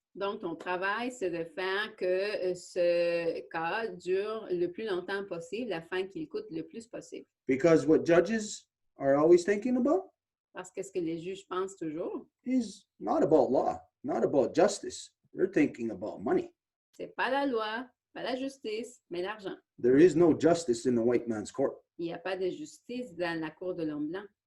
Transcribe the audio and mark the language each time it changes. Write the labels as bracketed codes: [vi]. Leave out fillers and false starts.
[fr] Donc, ton travail, c'est de faire que ce cas dure le plus longtemps possible afin qu'il coûte le plus possible. [en] Because what judges are always thinking about [fr] Parce que ce que les juges pensent toujours, [en] is not about law, not about justice. They're thinking about money. [fr] c'est pas la loi, pas la justice, mais l'argent. [en] There is no justice in the white man's court. [fr] Il n'y a pas de justice dans la cour de l'homme blanc.